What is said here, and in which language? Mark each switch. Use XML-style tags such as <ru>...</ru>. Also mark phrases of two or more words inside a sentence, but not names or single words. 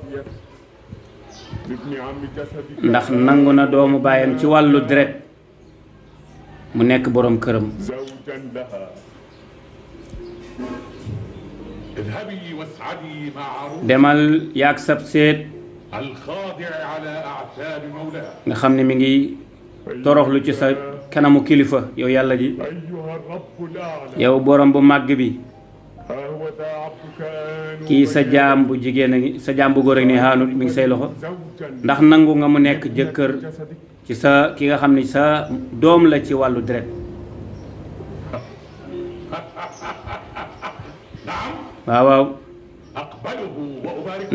<wo>ndax nangu na doomu baayam ci wàllu deret mu nekk boroom këram demal yaag sab seet nga xam ne mi ngi toroxlu ci sa kanamu kilifa yow yàlla ji</wo> <ar>أيها الرب الأعلى</ar> <wo>yow borom bu màgg bi</wo> <ar>ها هو ذا عبدك آن</ar> <wo>kii sa jaam bu jigéen a ngi sa jaam bu góor a ngi ne Haanut mi ngi say loxo</wo> <ar>زوجا</ar> <wo>ndax nangu nga mu nekk jëkkër</wo> <ar>جسدك</ar> <wo>ci sa ki nga xam ne sa doom la ci wàllu deret</wo> <ar>نعم</ar> <wo>waaw waaw</wo> <ar>أقبله وأباركه</ar>